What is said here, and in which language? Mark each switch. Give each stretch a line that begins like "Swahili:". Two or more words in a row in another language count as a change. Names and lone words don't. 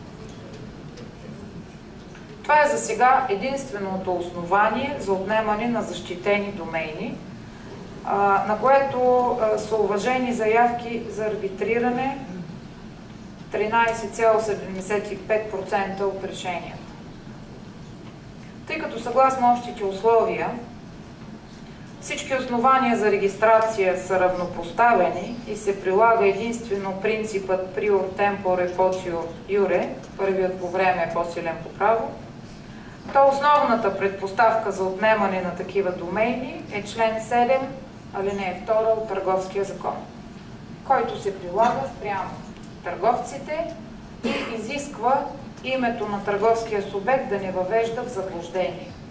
Bulgarian: Това е за сега единственото основание за отнемане на защитени домейни, на което са уважени заявки за арбитриране 13,75% от решенията. Тъй като съгласно общите условия всички основания за регистрация са равнопоставени и се прилага единствено принципът
Latin: prior tempore potio iure,
Bulgarian: първият по време е по-силен по право, то основната предпоставка за отнемане на такива домейни е член 7, алинея 2 от Търговския закон, който се прилага спрямо търговците и изисква името на търговския субект да не въвежда в заблуждение.